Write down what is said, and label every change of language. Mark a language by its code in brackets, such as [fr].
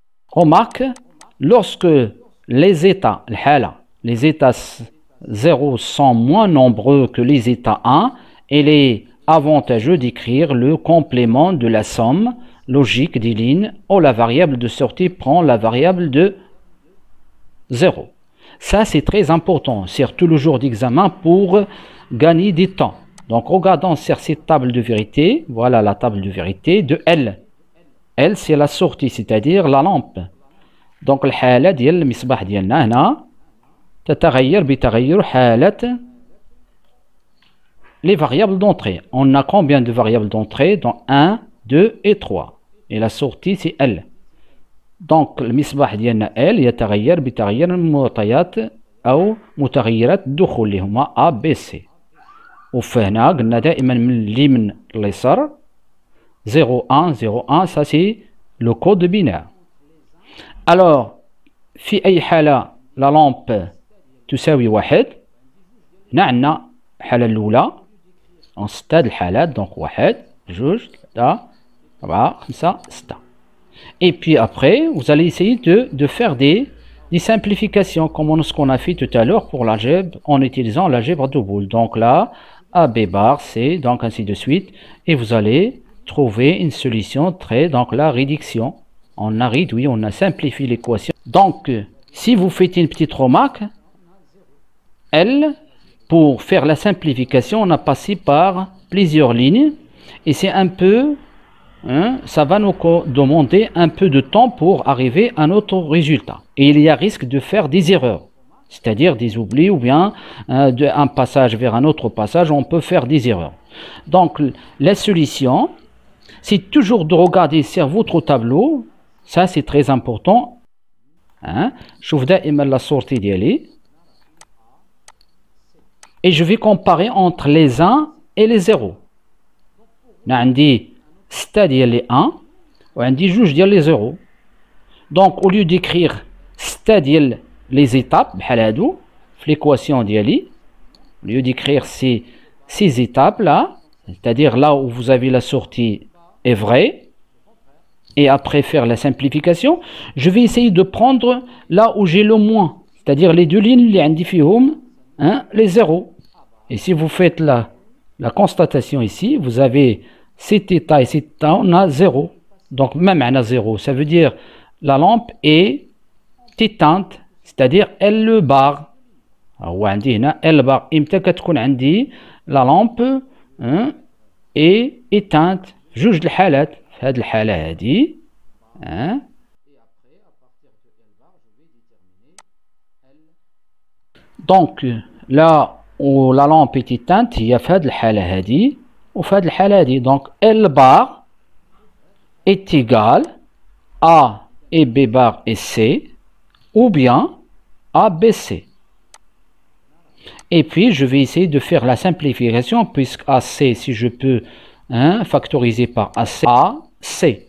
[fr] Remarque, lorsque les états, les états 0 sont moins nombreux que les états 1, il est avantageux d'écrire le complément de la somme logique des lignes où la variable de sortie prend la variable de 0. Ça, c'est très important, surtout le jour d'examen pour gagner du temps. Donc, regardons sur cette table de vérité. Voilà la table de vérité de L. L, c'est la sortie, c'est-à-dire la lampe. [ar] Donc, الحالة ديال المصباح ديالنا هنا تتغير بتغير حالة [fr] les variables d'entrée. On a combien de variables d'entrée? Donc 1, 2 et 3. Et la sortie, c'est L. [ar] Donc, المصباح ديالنا L يتغير بتغير المعطيات أو متغيرات الدخول اللي هما A, B, C. وفهنا قلنا دائما من اليمين لليسار 0, 1, 0, 1, [fr] ça c'est le code binaire. [ar] Alors, في أي حالة la lampe تساوي 1. هنا عندنا الحالة الأولى en stade الحالات donc 1, 2, 3, 4, 5, 6. [fr] Et puis après, vous allez essayer de faire des simplifications comme ce qu'on a fait tout à l'heure pour l'algèbre en utilisant l'algèbre de Boole. Donc là, A, B bar, C, donc ainsi de suite. Et vous allez trouver une solution donc la réduction. On a réduit, on a simplifié l'équation. Donc, si vous faites une petite remarque, L, pour faire la simplification, on a passé par plusieurs lignes. Et c'est un peu, ça va nous demander un peu de temps pour arriver à notre résultat. Et il y a risque de faire des erreurs, c'est-à-dire des oublis ou bien d'un passage vers un autre passage, on peut faire des erreurs. Donc, la solution, c'est toujours de regarder sur votre tableau. Ça, c'est très important. [ar] شوف دائما la sortie ديالي. [fr] Et je vais comparer entre les 1 et les 0. [ar] عندي 6 ديال les 1 وعندي 2 ديال les 0. [fr] Donc, au lieu d'écrire 6 ديال les étapes [ar] بحال هادو في [fr] l'équation ديالي, au lieu d'écrire ces étapes là, c'est-à-dire là où vous avez la sortie est vraie, et après faire la simplification, je vais essayer de prendre là où j'ai le moins, c'est-à-dire les deux lignes [ar] اللي عندي فيهم [fr] les 0. Et si vous faites la constatation ici, vous avez cet état et cet état, on a 0. Donc même on a 0, ça veut dire la lampe est éteinte, c'est-à-dire elle le barre. [ar] هو عندي هنا L bar. إمتى كتكون عندي لا لامب اي éteinte في جوج الحالات. في هذه الحالة هذه دونك لا و لا لامب est éteinte هي في هذه الحالة هذه وفي هذه الحالة هذه. [fr] دونك L bar est égal A et B bar et C ou bien A, B, C. Et puis je vais essayer de faire la simplification puisque AC, si je peux factoriser par AC, AC.